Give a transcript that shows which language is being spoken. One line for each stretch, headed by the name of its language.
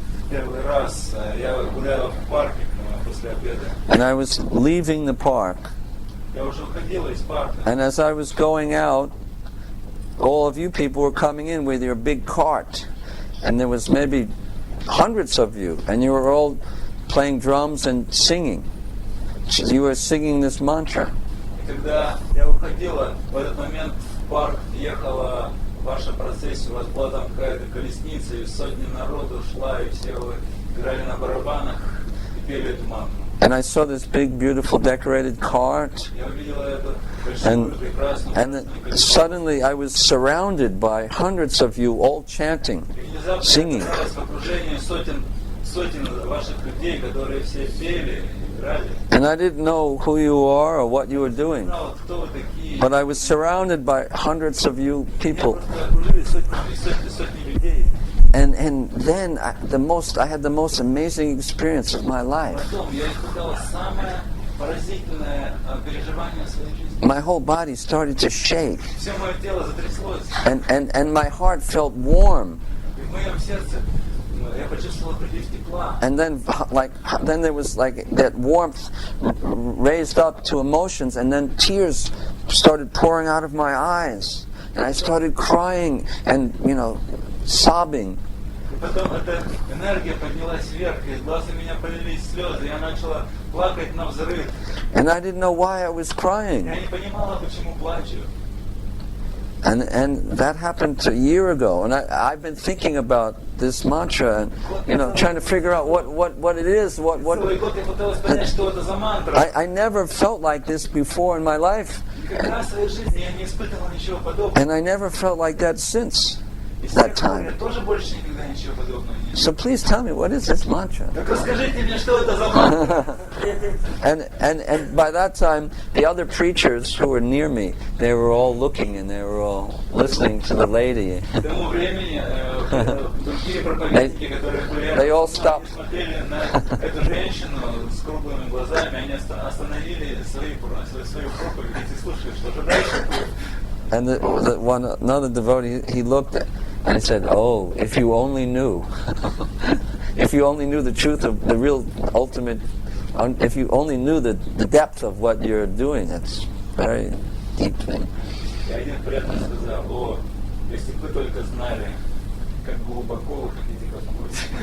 Russian: первый раз я гулял в парке после обеда.
English: And I was leaving the park.
Russian: Я уже уходил из парка.
English: And as I was going out, all of you people were coming in with your big cart. And there was maybe hundreds of you. And you were all playing drums and singing. You were singing this mantra.
Russian: И когда я уходила, в этот момент в парк ехала ваша процессия, у вас была там какая-то колесница, и сотни народу шла, и все вы играли на барабанах и пели эту мантру.
English: And I saw this big, beautiful, decorated cart.
Russian: Я увидела эту большую, прекрасную,
English: And suddenly I was surrounded by hundreds of you all chanting, singing.
Russian: в окружении сотен ваших людей, которые все пели, играли.
English: And I didn't know who you are or what you were doing.
Russian: Знал, кто вы такие.
English: But I was surrounded by hundreds of you people.
Russian: Просто окружили сотни людей.
English: And then I had the most amazing experience of my life.
Russian: Потом я испытал самое поразительное переживание в своей жизни.
English: My whole body started to shake.
Russian: Все мое тело затряслось.
English: And my heart felt warm.
Russian: И в моем сердце я почувствовал прилив тепла.
English: And then there was like that warmth raised up to emotions, and then tears started pouring out of my eyes. And I started crying and, sobbing.
Russian: И потом эта энергия поднялась вверх, и из глаз у меня полились слезы, и я начала плакать навзрыд.
English: And I didn't know why I was crying.
Russian: Я не понимала, почему плачу.
English: And that happened a year ago. And I've been thinking about this mantra and, trying to figure out what it is.
Russian: Целый год я пыталась понять, что это за мантра.
English: I never felt like this before in my life.
Russian: Никогда в своей жизни я не испытывал ничего подобного.
English: And I never felt like that since
Russian: И с
English: that
Russian: тех пор я
English: time.
Russian: тоже больше никогда ничего подобного не
English: So please tell me, what is this mantra?
Russian: Так расскажите мне, что это за мантра.
English: And by that time, the other preachers who were near me, they were all looking and they were all listening to the lady.
Russian: К тому времени другие проповедники, которые были рядом,
English: They all stopped.
Russian: смотрели на эту женщину с круглыми глазами, они остановили свою проповедь и слушали, что же дальше будет.
English: And another devotee, he looked and he said, "Oh, if you only knew, if you only knew the truth of the real ultimate, if you only knew the depth of what you're doing, it's very deep thing."
Russian: И один преданный сказал: если бы вы только знали, как глубоко вы хотите копнуть.